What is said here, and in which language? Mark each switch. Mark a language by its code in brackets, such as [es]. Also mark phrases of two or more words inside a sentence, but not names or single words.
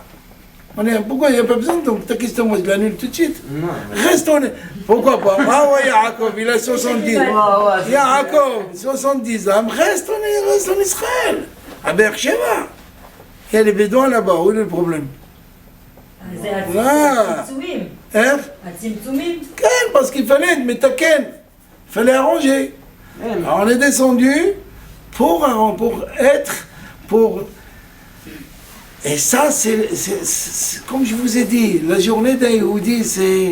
[fr] Pourquoi il n'y a pas besoin? Donc ta question, moi je l'annule tout de suite. non, mais- Reste en... Pourquoi pas? Ah ouais, Yaakov, il a 70. Ouais, ouais, c'est- Yaakov, 70 ans, reste en Israël, à Beersheba. Il y a les Bédouins là-bas, où est le problème? [he] זה אה. הצמצומים. [fr] Hein? [he] הצמצומים. [fr] Quel? Parce qu'il fallait être métaken. Il fallait arranger. Ouais, mais- Alors on est descendu pour être, pour... Et ça, c'est comme je vous ai dit, la journée d'un Yehudi, c'est...